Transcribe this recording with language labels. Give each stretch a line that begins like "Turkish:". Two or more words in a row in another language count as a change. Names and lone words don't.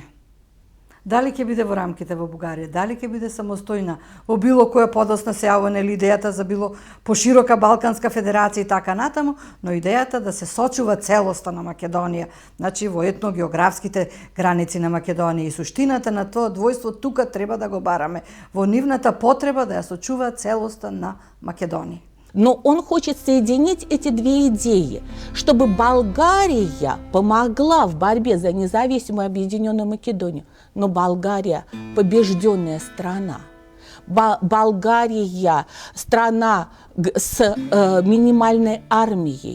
Macedonian: Дали ќе биде во рамките во Бугарија, дали ќе биде самостојна, во било која подосна се јавува или идејата за било поширока Балканска федерација и така натаму, но идејата да се сочува целоста на Македонија, значи во етногеографските граници на Македонија и суштината на тоа двојство тука треба да го бараме, во нивната потреба да ја сочува целоста на Македонија.
Russian: Но он хочет соединить эти две идеи, чтобы Болгария помогла в борьбе за независимую объединенную Македонию. Но Болгария – побежденная страна. Болгария – страна с минимальной армией.